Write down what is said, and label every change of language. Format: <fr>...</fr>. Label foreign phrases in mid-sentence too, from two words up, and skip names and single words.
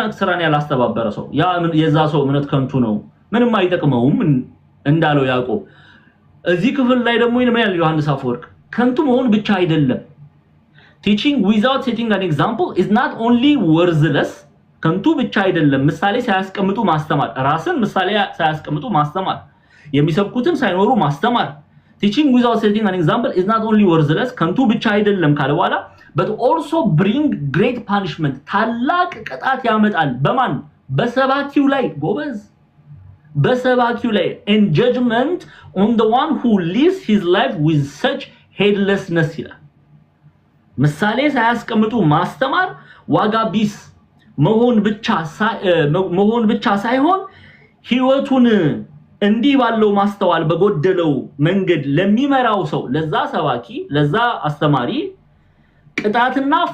<am>ስራን ያላስተባበረ ሰው ያ የዛ ሰው እምነት ከንቱ ነው ምንም አይጠቅመውም እንዳለው ያዕቆብ እዚህ ክፍል ላይ ደግሞ ይነማል ዮሐንስ አፈወርቅ ከንቱ መሆን ብቻ አይደለም</am> <en>teaching without setting an example is not only worthless</en> <am>ከንቱ ብቻ አይደለም ምሳሌ ሳያስቀምጡ ማስተማር ራስን ምሳሌ ሳያስቀምጡ ማስተማር የሚሰብኩትን ሳይኖሩ ማስተማር teaching</am> <en>without setting an example is not only worthless</en> <am>ከንቱ ብቻ አይደለም ካለ በኋላ</am> <en>but also bring great punishment</en> <am>ታላቅ ቅጣት ያመጣል በማን በሰባኪው ላይ ጎበዝ በሰባኪው ላይ</am> <en>and judgment on the one who lives his life with such heedlessness</en> <am>ይላል ምሳሌ ሳያስቀምጡ ማስተማር ዋጋ ቢስ መሆን ብቻ ሳይሆን ህይወቱን እንዲህ ባለው ማስተዋል በጎደለው መንገድ ለሚመራው ሰው ለዛ ሰባኪ ለዛ አስተማሪ ቅጣትና</am>